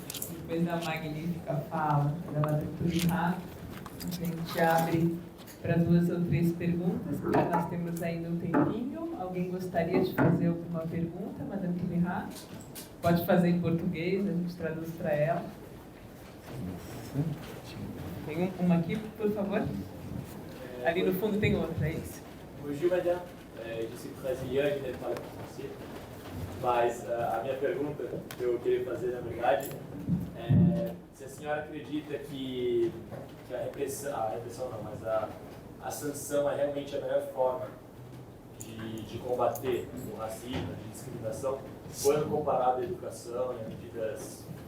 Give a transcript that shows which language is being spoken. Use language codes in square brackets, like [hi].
[pt] Depois da magnífica fala da Madame Turihá, a gente abre para 2 ou 3 perguntas, porque nós temos ainda um tempinho. Alguém gostaria de fazer alguma pergunta, Madame Turihá? Pode fazer em português, a gente traduz para ela. Tem uma aqui, por favor? Ali no fundo tem outra, é isso? [fr] Bonjour, madame. Je suis brasileiro, je ne parle pas français. [pt] Mas a minha pergunta que eu queria fazer, na verdade, é se a senhora acredita que a repressão não, mas a sanção é realmente a melhor forma de combater o racismo, a discriminação, quando comparado à educação e a medidas...